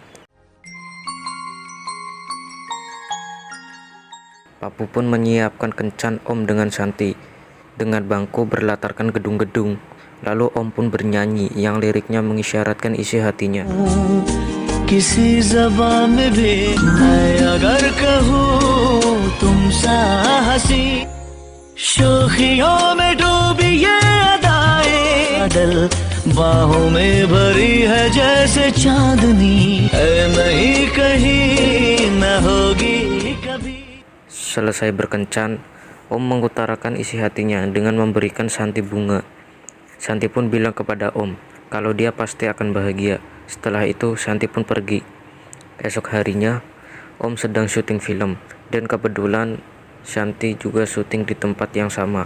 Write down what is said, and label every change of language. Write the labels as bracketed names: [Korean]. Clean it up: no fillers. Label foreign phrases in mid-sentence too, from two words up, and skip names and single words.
[Indonesian] Papu pun menyiapkan kencan Om dengan Shanti dengan bangku berlatarkan gedung-gedung. Lalu Om pun bernyanyi yang liriknya mengisyaratkan isi hatinya. [Hindi] Kisi ज़बान में भी मैं अगर कहूँ तुमसा हंसी शोखियों में डूबी ये अदाएं बादल बाहों में भरी है जैसे चांदनी है नहीं कहीं न होगी कभी. [Indonesian] Selesai berkencan, Om mengutarakan isi hatinya dengan memberikan Shanti bunga. Shanti pun bilang kepada Om kalau dia pasti akan bahagia. Setelah itu Shanti pun pergi. Esok harinya Om sedang syuting film dan kebetulan Shanti juga syuting di tempat yang sama.